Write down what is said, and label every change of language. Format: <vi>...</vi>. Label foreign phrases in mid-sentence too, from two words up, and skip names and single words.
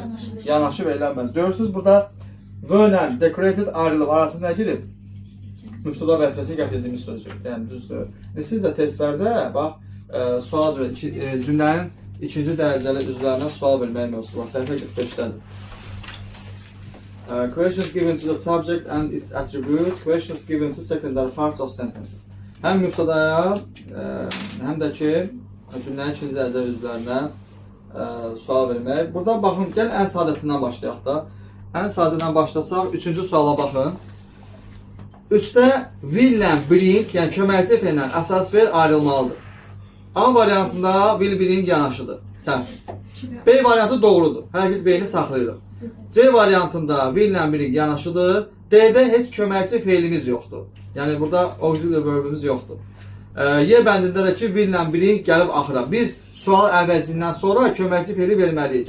<az>Yanaşı verilə bilməz. Görürsünüz, burada və ilə decorated ayrılıb arasında nə girib? Mübtəda vəzifəsini gətirdiyimiz sözdür. Yəni düzdür. Siz də testlərdə bax, sual cümlənin ikinci dərəcəli üzvlərinə sual verməyə mövzusu var. Səhifə 45-dədir.</az> <en>Questions given to the subject and its attribute, questions given to secondary parts of sentences.</en> <az>Həm mübtədaya, həm də ki, cümlənin ikinci dərəcəli üzvlərinə sual vermək. Burada baxın, gəlin ən sadəsindən başlayaq da. Ən sadədən başlasaq, üçüncü suala baxın. 3-də will ilə bring, yəni köməkçi feillə əsas feil ayrılmalıdır. A variantında</az> <en>will bring</en> <az>yanaşıdır, səhv. B variantı doğrudur, hər kəs B-ni saxlayırıq. C variantında will ilə bring yanaşıdır. D-də heç köməkçi feilimiz yoxdur. Yəni burada</az> <en>auxiliary verbimiz</en> <az>yoxdur. Y bəndində də ki, will ilə bring gəlib axıra. Biz sual əvəzindən sonra köməkçi feili verməliyik.</az>